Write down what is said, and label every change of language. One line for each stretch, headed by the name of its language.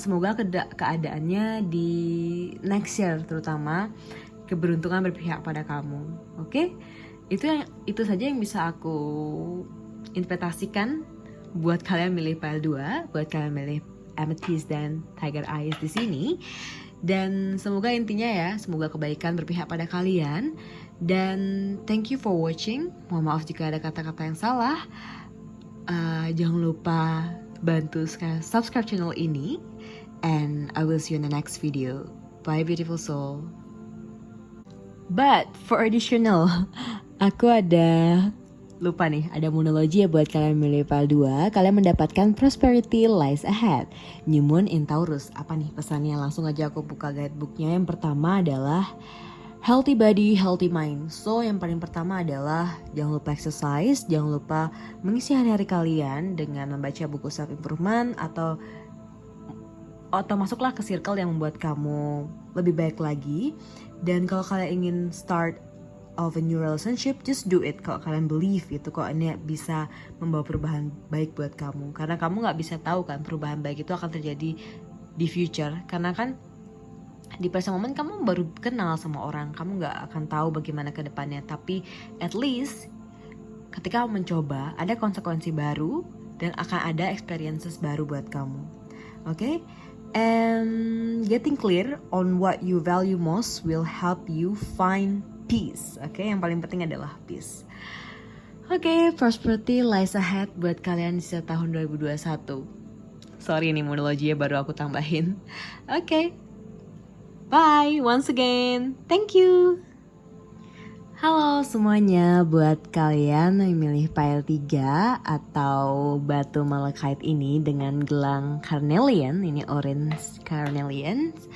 Indonesian: Semoga keadaannya di
English: next year
Indonesian: terutama keberuntungan berpihak pada kamu. Oke? Itu saja yang bisa aku interpretasikan buat kalian milih PL2, buat kalian milih Amethyst dan Tiger Eyes di sini. Dan semoga intinya ya, semoga kebaikan berpihak pada kalian. Dan
English: thank you for watching.
Indonesian: Mohon maaf jika ada kata-kata yang salah. Jangan lupa bantu subscribe channel ini.
English: And I will see you in the next video. Bye beautiful soul. But for additional,
Indonesian: aku lupa nih, ada monologi ya buat kalian milih PL2. Kalian mendapatkan
English: prosperity lies ahead. New Moon in Taurus.
Indonesian: Apa nih pesannya? Langsung aja aku buka guidebooknya. Yang pertama adalah
English: healthy body, healthy mind.
Indonesian: So yang paling pertama adalah jangan lupa exercise, jangan lupa mengisi hari-hari kalian dengan membaca buku
English: self improvement
Indonesian: atau masuklah ke circle yang membuat kamu lebih baik lagi. Dan kalau kalian ingin
English: start of a new relationship, just do it.
Indonesian: Kalau kalian believe itu kok ini bisa membawa perubahan baik buat kamu. Karena kamu gak bisa tahu kan perubahan baik itu akan terjadi di future. Karena kan di
English: present moment
Indonesian: kamu baru kenal sama orang, kamu gak akan tahu bagaimana ke depannya. Tapi
English: at least
Indonesian: ketika kamu mencoba, ada konsekuensi baru dan akan ada experiences baru buat kamu. Oke?
English: And getting clear on what you value most will help you find peace.
Indonesian: Oke, yang paling penting adalah peace. Oke,
English: prosperity lies ahead
Indonesian: buat kalian di tahun 2021.
English: Sorry
Indonesian: nih monologinya baru aku tambahin. Oke.
English: Bye once again. Thank you.
Indonesian: Halo semuanya, buat kalian yang milih PL3 atau batu malachite ini dengan gelang carnelian, ini orange carnelian.